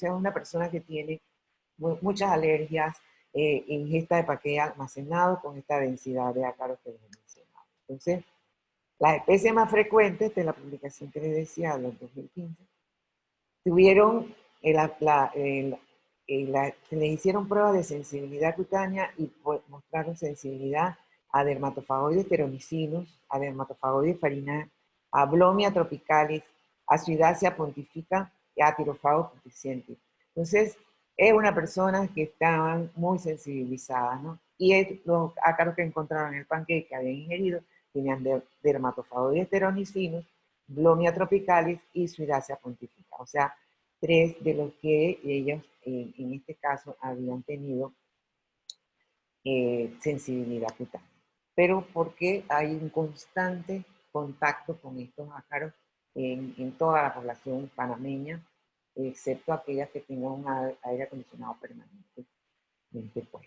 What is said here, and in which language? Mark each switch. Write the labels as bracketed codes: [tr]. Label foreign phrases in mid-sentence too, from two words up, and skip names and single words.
[es] Es una persona que tiene muchas alergias, ingesta de paquete almacenado con esta densidad de ácaros que les he mencionado. Entonces, las especies más frecuentes de la publicación que les decía, de los 2015, tuvieron, se les hicieron pruebas de sensibilidad cutánea y mostraron sensibilidad a dermatofagoides teromicinos, a dermatofagoides farina, a Blomia tropicalis, a Suidacia pontifica y a Tirofago putrescenti. Entonces, es una persona que estaban muy sensibilizadas, ¿no? Y los ácaros que encontraron en el pancake que habían ingerido tenían dermatofagoides teromicinos, Blomia tropicalis y Suidacia pontifica. O sea, 3 de los que ellos en este caso habían tenido sensibilidad cutánea. Pero porque hay un constante contacto con estos ácaros en toda la población panameña, excepto aquellas que tengan un aire acondicionado permanentemente puesto.